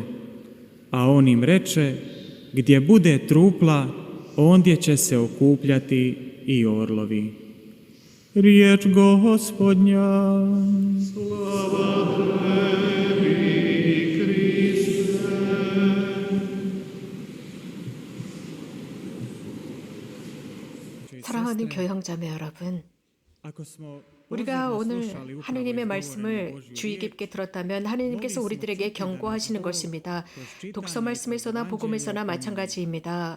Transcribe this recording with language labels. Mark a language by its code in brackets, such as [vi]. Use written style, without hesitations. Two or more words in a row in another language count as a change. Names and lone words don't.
[hr] A on im reče: gdje bude trupla, ondje će se okupljati i orlovi. Riječ Gospodnja. Slava Tebi, Kriste. [ko] 사랑하는 교형자매 여러분, 우리가 오늘 하느님의 말씀을 주의 깊게 들었다면 하느님께서 우리들에게 경고하시는 것입니다. 독서 말씀에서나 복음에서나 마찬가지입니다.